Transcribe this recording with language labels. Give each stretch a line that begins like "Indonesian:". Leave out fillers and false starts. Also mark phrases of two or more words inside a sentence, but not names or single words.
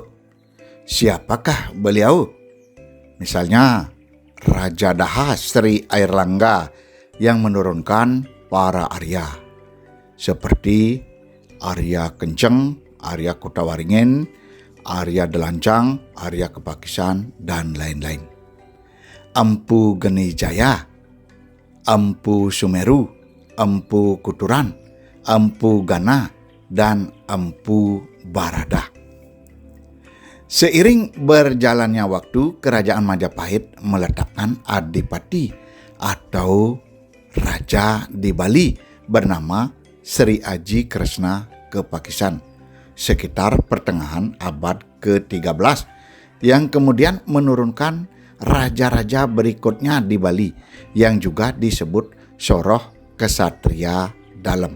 Indonesian: Siapakah beliau? Misalnya Raja Daha Sri Airlangga yang menurunkan para Arya seperti Arya Kenceng, Arya Kutawaringin, Arya Delancang, Arya Kepakisan, dan lain-lain. Empu Geni Jaya, Empu Sumeru, Empu Kuturan, Empu Gana, dan Empu Barada. Seiring berjalannya waktu, Kerajaan Majapahit meletakkan adipati atau raja di Bali bernama Sri Aji Kresna Kepakisan sekitar pertengahan abad ke-13 yang kemudian menurunkan raja-raja berikutnya di Bali yang juga disebut soroh kesatria dalam.